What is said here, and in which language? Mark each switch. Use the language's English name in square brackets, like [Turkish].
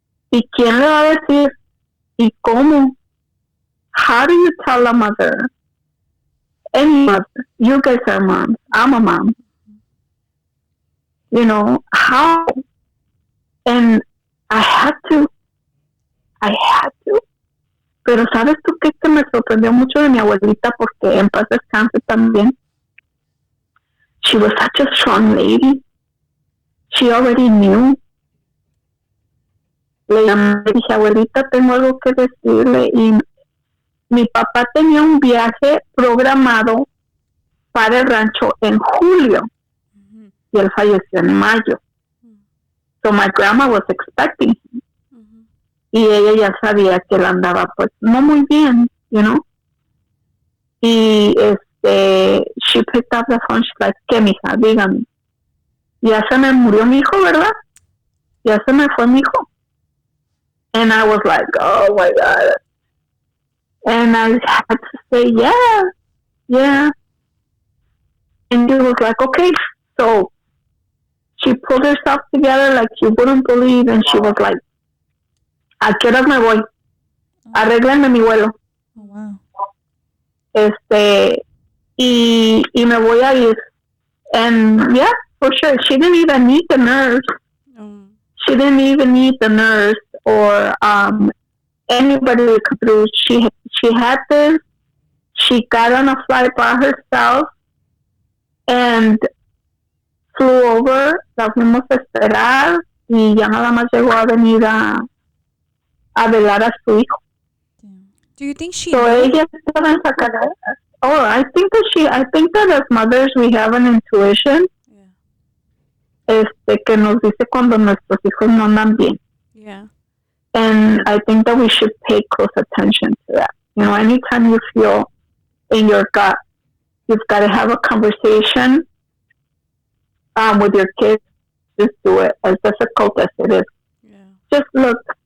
[Spanish] ¿Y quién le va a decir? ¿Y cómo? [English] How do you tell a mother? Any mother. You guys are moms. I'm a mom. How? And I had to. [Spanish] Pero ¿sabes tú qué? Que me sorprendió mucho de mi abuelita porque en paz descanse también. [English] She was such a strong lady. She already knew. [Spanish] Le llamé y dije, abuelita, tengo algo que decirle. Y mi papá tenía un viaje programado para el rancho en julio. Y él falleció en mayo. [English] So my grandma was expecting him. [Spanish] Y ella ya sabía que él andaba pues no muy bien, [English] you know. Y she picked up the phone, she's like, [Spanish] ¿qué, mija? Dígame. Ya se me murió mi hijo, ¿verdad? Ya se me fue mi hijo. [English] And I was like, oh my God. And I had to say, yeah. And he was like, okay. So she pulled herself together like she wouldn't believe, and she was like, [Spanish] ¿a qué horas me voy? Arréglenme mi vuelo. [English] Oh, wow. [Spanish] Y me voy a ir. [English] And yeah, for sure. She didn't even need the nurse. She didn't even need the nurse or anybody to come through. She had this. She got on a flight by herself and flew over. [Spanish] La fuimos a esperar y ya nada más llegó a venir a velar a su hijo. [English] Do you think she? [Spanish] So ella estaba en Zacatecas. [English] Oh, I think that as mothers we have an intuition. [Spanish] Que nos dice cuando nuestros hijos no andan bien. [English] Yeah. And I think that we should pay close attention to that. You know, anytime you feel in your gut, you've got to have a conversation with your kids. Just do it, as difficult as it is. Yeah. Just look.